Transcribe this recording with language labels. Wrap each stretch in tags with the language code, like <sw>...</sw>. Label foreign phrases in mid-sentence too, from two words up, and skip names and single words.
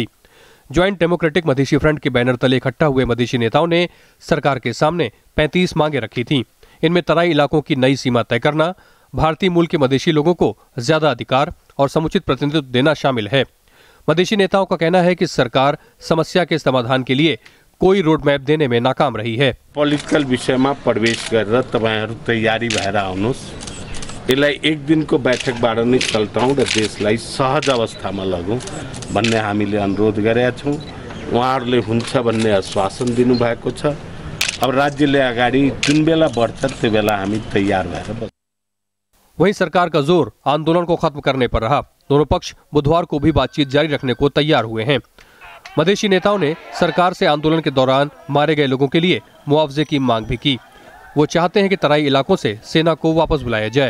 <hi>ज्वाइंट डेमोक्रेटिक मधेसी फ्रंट के बैनर तले इकट्ठा हुए मधेसी नेताओं ने सरकार के सामने 35 मांगे रखी थीं। इनमें तराई इलाकों की नई सीमा तय करना, भारतीय मूल के मधेसी लोगों को ज्यादा अधिकार और समुचित प्रतिनिधित्व देना शामिल है। मधेसी नेताओं का कहना है कि सरकार समस्या के समाधान के लिए कोई</hi> <en>road map</en> <hi>देने में नाकाम रही है।</hi> <ne>पोलिटिकल विषयमा प्रवेश गरेर तपाईहरु तयारी भएर आउनुस्। यसलाई एक दिनको बैठकबाट नै चल्टाउँ र देशलाई सहज अवस्थामा लगौँ भन्ने हामीले अनुरोध गरेका छौँ। उहाँहरूले हुन्छ भन्ने आश्वासन दिनुभएको छ। अब राज्यले अगाडि जुन बेला बढ्छ त्यो बेला हामी तयार भएर बस्छौँ।</ne> <hi>वहीं सरकार का जोर आंदोलन को खत्म करने पर रहा। दोनों पक्ष बुधवार को भी बातचीत जारी रखने को तैयार हुए हैं। मधेसी नेताओं ने सरकार से आंदोलन के दौरान मारे गए लोगों के लिए मुआवजे की मांग भी की। वो चाहते हैं कि तराई इलाकों से सेना को वापस बुलाया जाए।</hi>